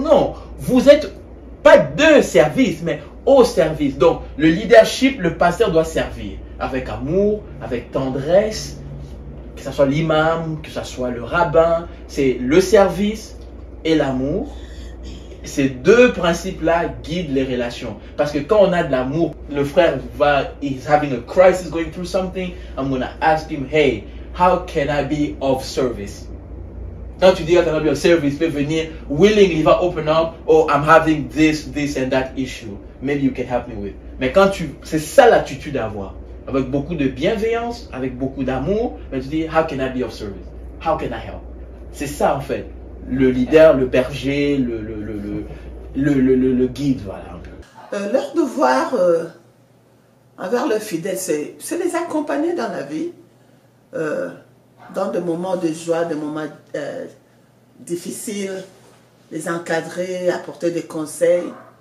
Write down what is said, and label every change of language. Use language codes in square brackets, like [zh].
[fr] Non, vous êtes pas de service, mais au service. Donc, le leadership, le pasteur doit servir avec amour, avec tendresse, que ce soit l'imam, que ce soit le rabbin. C'est le service et l'amour. Ces deux principes-là guident les relations. Parce que quand on a de l'amour, le frère [en] is having a crisis, going through something, I'm going to ask him, hey, how can I be of service? [fr] Quand tu dis [en] how can I be of service, [fr] peut venir [en] willingly, va open up, oh, I'm having this and that issue. Maybe you can help me with. [fr] Mais quand c'est ça l'attitude à avoir. Avec beaucoup de bienveillance, avec beaucoup d'amour, mais tu dis, [en] how can I be of service? How can I help? [fr] C'est ça en fait. Le leader, le berger, le guide, voilà. Leur devoir envers leurs fidèles, c'est les accompagner dans la vie, dans des moments de joie, des moments difficiles, les encadrer, apporter des conseils.